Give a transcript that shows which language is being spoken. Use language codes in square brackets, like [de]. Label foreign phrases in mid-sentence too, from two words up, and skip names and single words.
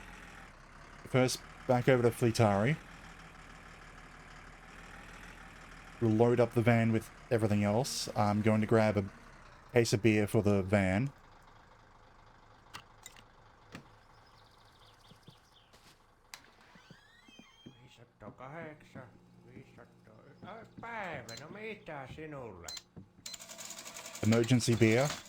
[en] First, back over to Fleetari. We'll load up the van with everything else. I'm going to grab a case of beer for the van. [fi] Päivä, no mitä sinulle? [en] Emergency beer.